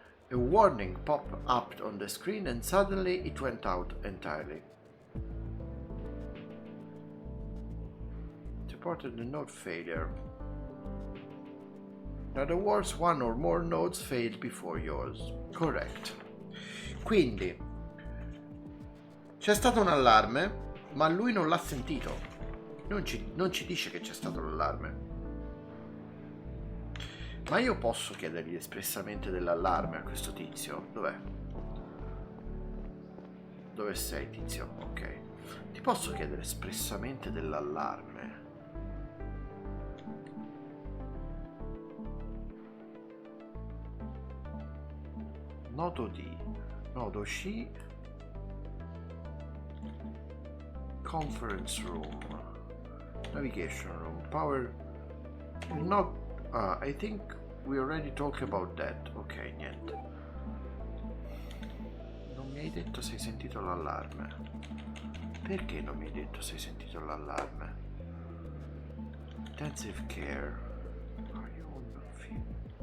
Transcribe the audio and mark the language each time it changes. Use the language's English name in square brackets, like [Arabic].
[English] A warning popped up on the screen and suddenly it went out entirely. It reported the node failure. In other words, 1 or more nodes failed before yours. Correct. [Italian] Quindi c'è stato un allarme, ma lui non l'ha sentito. Non ci dice che c'è stato l'allarme. Ma io posso chiedergli espressamente dell'allarme a questo tizio? Dov'è? Dove sei, tizio? Ok. Ti posso chiedere espressamente dell'allarme? Nodo D, nodo C, [English] conference room, navigation room, power, not, I think we already talked about that. [Italian] Ok, niente. Non mi hai detto se hai sentito l'allarme. Perché non mi hai detto se hai sentito l'allarme? [English] Intensive care. Are you on the field?